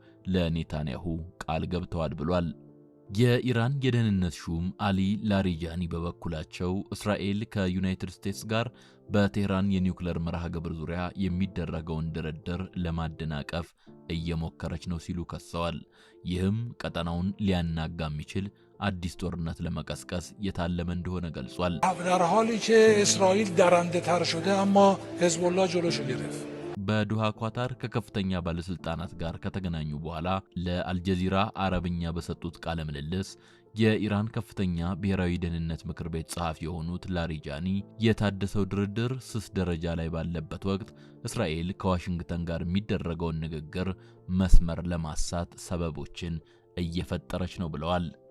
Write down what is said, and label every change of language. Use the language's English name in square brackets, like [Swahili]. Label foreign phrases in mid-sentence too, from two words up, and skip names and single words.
[Amharic] ለኔታንያሁ ቃል ገብተዋል ብሏል። የኢራን የደህንነት ሹም አሊ ላሪጃኒ በበኩላቸው እስራኤል ከዩናይትድ ስቴትስ ጋር በቴህራን የኒውክሌር መርሃ ግብር ዙሪያ የሚደረገውን ድርድር ለማደናቀፍ እየሞከረች ነው ሲሉ ከሰዋል። ይህም ቀጠናውን ሊያናጋ የሚችል አዲስ ጦርነት ለመቀስቀስ የታለመ እንደሆነ ገልጿል። [Persian] در حالی که اسرائیل درنده‌تر شده اما حزب الله جلوشو گرفت [Amharic] በዱሃ ኳታር ከከፍተኛ ባለስልጣናት ጋር ከተገናኙ በኋላ ለአልጀዚራ አረብኛ በሰጡት ቃለ ምልልስ የኢራን ከፍተኛ ብሔራዊ ደህንነት ምክር ቤት ጸሐፊ የሆኑት ላሪጃኒ የታደሰው ድርድር ስስ ደረጃ ላይ ባለበት ወቅት እስራኤል ከዋሽንግተን ጋር የሚደረገውን ንግግር መስመር ለማሳት ሰበቦችን እየፈጠረች ነው ብለዋል።